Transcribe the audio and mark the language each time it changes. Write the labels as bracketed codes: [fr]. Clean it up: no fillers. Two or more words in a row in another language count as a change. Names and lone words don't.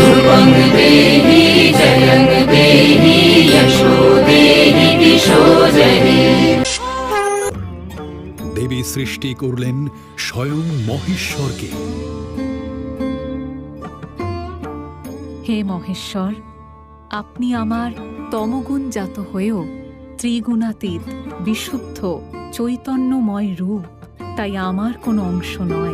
[sa] त्वं देहि जयं देहि यशो देहि दिशो जहि। [bn] দেবী সৃষ্টি করলেন স্বয়ং মহেশ্বরকে। হে মহেশ্বর, আপনি আমার তমগুণজাত হয়েও ত্রিগুণাতীত বিশুদ্ধ চৈতন্যময় রূপ, তাই আমার কোনো অংশ নয়।